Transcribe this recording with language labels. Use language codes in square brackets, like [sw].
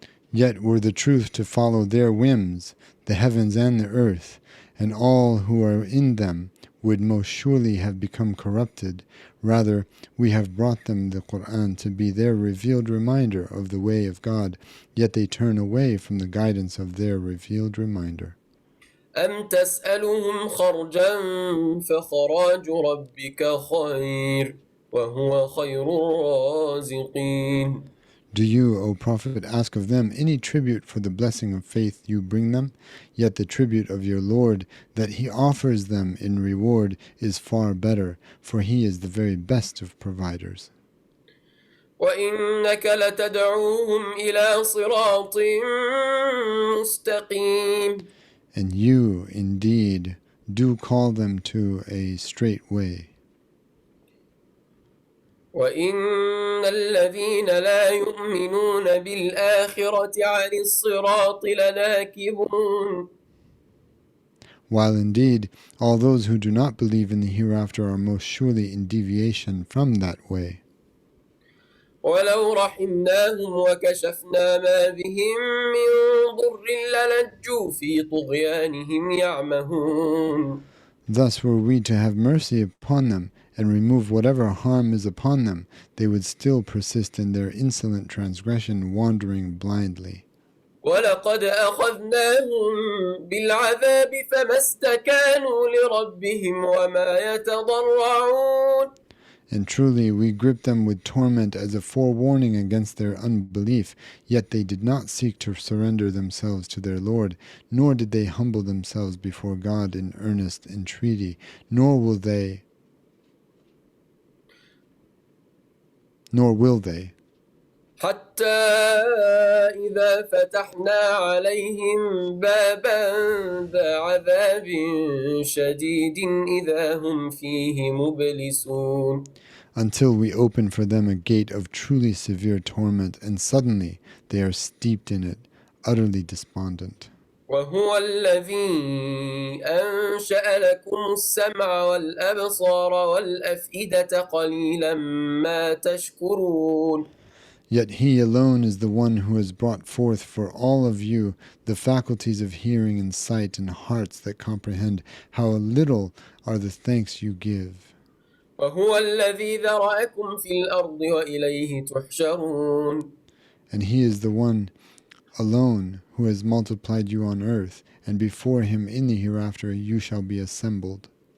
[en] Yet were the truth to follow their whims, the heavens and the earth, and all who are in them would most surely have become corrupted. Rather, we have brought them the Qur'an to be their revealed reminder of the way of God, yet they turn away from the guidance of their revealed reminder. [ar] أم تسألهم خرجا فخراج ربك خير وهو خير الرازقين. [en] Do you, O Prophet, ask of them any tribute for the blessing of faith you bring them? Yet the tribute of your Lord that He offers them in reward is far better, for He is the very best of providers. [ar] وإنك لتدعوهم إلى صراط مستقيم. [en] And you, indeed, do call them to a straight way. [ar] وإن الذين لا يؤمنون بالآخرة عن الصراط لناكبون. [en] While indeed all those who do not believe in the hereafter are most surely in deviation from that way. [ar] ولو رحمناهم وكشفنا ما بهم من ضر للجوا في طغيانهم يعمهون. [en] Thus were we to have mercy upon them and remove whatever harm is upon them, they would still persist in their insolent transgression, wandering blindly. [ar] ولقد أخذناهم بالعذاب فما استكانوا لربهم وما يتضرعون. [en] And truly we gripped them with torment as a forewarning against their unbelief, yet they did not seek to surrender themselves to their Lord, nor did they humble themselves before God in earnest entreaty, nor will they. [ar] حتى إذا فتحنا عليهم بابا ذا عذاب شديد إذا هم فيه مبلسون. [en] Until we open for them a gate of truly severe torment, and suddenly they are steeped in it, utterly despondent. [ar] وهو الذي أنشأ لكم السمع والأبصار والأفئدة قليلا ما تشكرون. [en] Yet He alone is the one who has brought forth for all of you the faculties of hearing and sight and hearts that comprehend. How little are the thanks you give. [ar] وهو الذي ذرأكم في الأرض وإليه تحشرون. [en] And He is the one alone who has multiplied you on earth, and before Him in the hereafter you shall be assembled.